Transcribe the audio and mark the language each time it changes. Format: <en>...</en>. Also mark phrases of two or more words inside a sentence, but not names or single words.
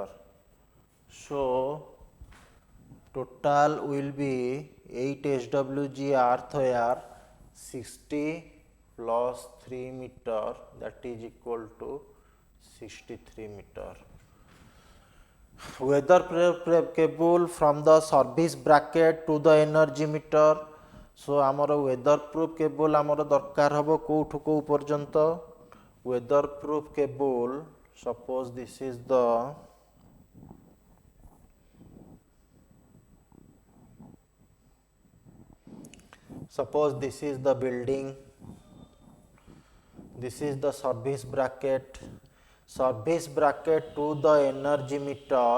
<en>So total will be 8 SWG earthware 60 plus 3 meter, that is equal to 63 meter. Weatherproof cable from the service bracket to the energy meter.</en> <or>So ଆମର</or> <en>weatherproof cable</en> <or>ଆମର ଦରକାର ହବ କୋଉଠୁ କୁ ପର୍ଯ୍ୟନ୍ତ.</or> <en>Weatherproof cable, suppose this is the building, this is the service bracket to the energy meter.</en>